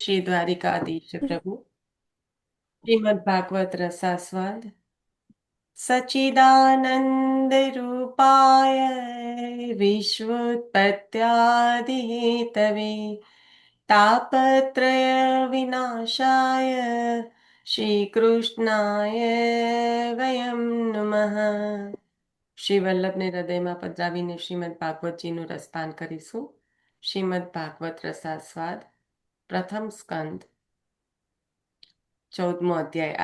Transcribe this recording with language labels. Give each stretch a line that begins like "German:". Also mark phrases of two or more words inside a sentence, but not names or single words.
Sanskrit: श्री द्वारिकाधीश प्रभु। श्रीमद् भागवत रसास्वाद। सच्चिदानंद रूपाय विश्वोत्पत्त्यादिहेतवे तापत्रय विनाशाय श्रीकृष्णाय वयम नमः।
Gujarati: શ્રી વલ્લભને હૃદયમાં પધરાવીને શ્રીમદ ભાગવતજીનું રસપાન કરીશું। શ્રીમદ ભાગવત રસાસ્વાદ પ્રથમ સ્કંદ 14મો અધ્યાય।